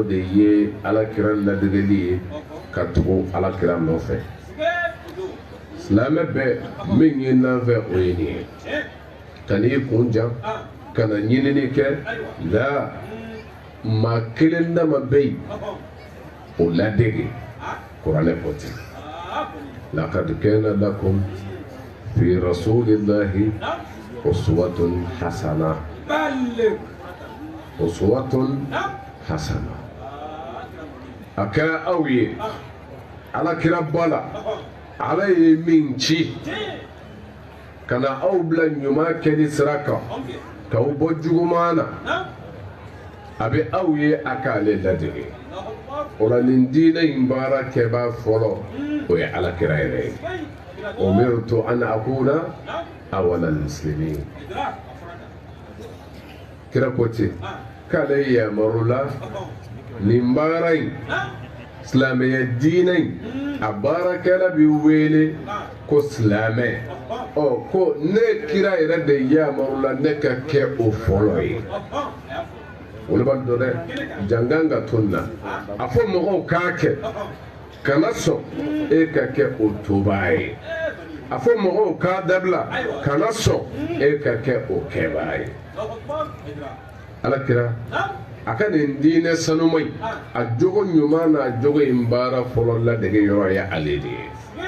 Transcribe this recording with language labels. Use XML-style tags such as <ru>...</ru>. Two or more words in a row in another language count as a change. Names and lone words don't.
<bm>de ye alakira ladegeli ye ka tugu alakira nɔfɛ silamɛ bɛɛ min ye n'an fɛ o ye nin ye ka n'i kun jan ka na ɲinini kɛ la maa kelen dama bɛ yen o ladege kuranɛ ko ten</bm> <ar>لقد كان لكم في رسول الله أسوة حسنة أسوة حسنة</ar> <bm>a kɛra aw ye alakira bala Ala ye min ci ka na aw bila ɲuman kɛli sira kan k'aw bɔ juguman na a bɛ aw ye a k'ale ladege o la nin diinɛ in baara kɛbaa fɔlɔ o ye alakira yɛrɛ ye</bm> <ar>أمرت أن أكون أول المسلمين</ar> <bm>kira ko ten k'ale yamarula nin baara in silamɛya diinɛ in a baarakɛla bi wele ko silamɛ ko ne kira yɛrɛ de yamarula ne ka kɛ o fɔlɔ ye olu b'a dɔn dɛ jangan ka to nin na a fɔ mɔgɔw k'a kɛ kana sɔn e ka kɛ o tobaa ye a fɔ mɔgɔw k'a dabila kana sɔn e ka kɛ o kɛbaa ye alakira a ka nin diinɛ sanuma in a jogo ɲuman n'a jogo in baara fɔlɔ ladege yɔrɔ ye ale de ye</bm>